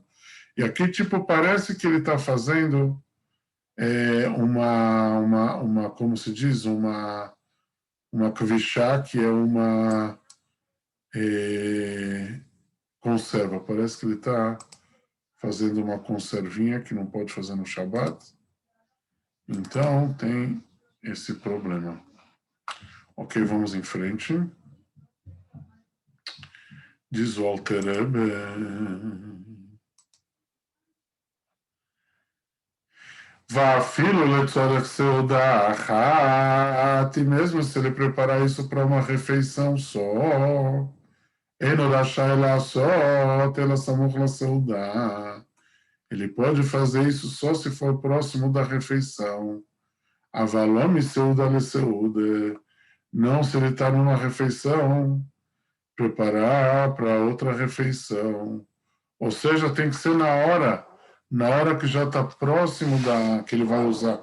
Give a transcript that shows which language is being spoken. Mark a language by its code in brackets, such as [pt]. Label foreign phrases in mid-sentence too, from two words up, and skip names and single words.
[pt] E aqui, tipo, parece que ele está fazendo como se diz, uma kvishá, que é uma conserva. Parece que ele está fazendo uma conservinha que não pode fazer no Shabat. Então, tem esse problema. Ok, vamos em frente. Diz o Alter Rebbe. [he] ואפילו לצורך סעודה אחת, [pt] e mesmo se ele preparar isso para uma refeição só, [he] אינו רשאי לעשות אלא סמוך לסעודה. [pt] Ele pode fazer isso só se for próximo da refeição. [he] אבל לא סעודה לסעודה. [pt] Não se ele está numa refeição, preparar para outra refeição. Ou seja, tem que ser na hora na hora que já está próximo da que ele vai usar.